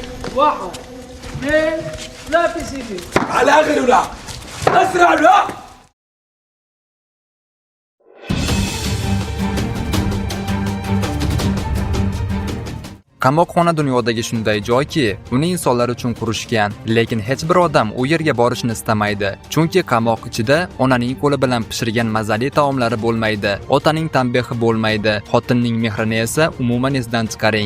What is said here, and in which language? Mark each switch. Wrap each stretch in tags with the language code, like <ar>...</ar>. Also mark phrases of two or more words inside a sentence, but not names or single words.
<ar>واحد اثنين ثلاثة سيدي. على آخر ولا أسرع لا.</ar> <uz>Qamoqxona dunyodagi shunday joyki, uni insonlar uchun qurishgan, lekin hech bir odam u yerga borishni istamaydi. Chunki qamoq ichida onaning qo'li bilan pishirgan mazali taomlari bo'lmaydi, otaning tanbehi bo'lmaydi, xotinning mehrini esa umuman esdan chiqaring.</uz>